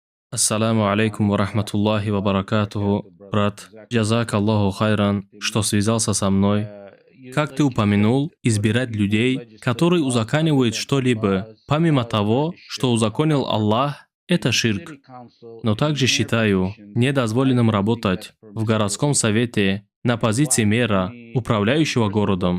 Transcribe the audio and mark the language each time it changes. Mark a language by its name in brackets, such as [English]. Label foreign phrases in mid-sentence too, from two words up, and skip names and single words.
[Arabic] السلام عليكم ورحمة الله وبركاته. [Russian] Брат, [Arabic] جزاك الله خيرا, [Russian] что связался со мной. Как ты упомянул, избирать людей, которые узаконивают что-либо, помимо того, что узаконил Аллах, это ширк. Но также считаю недозволенным работать в городском совете на позиции мэра, управляющего городом.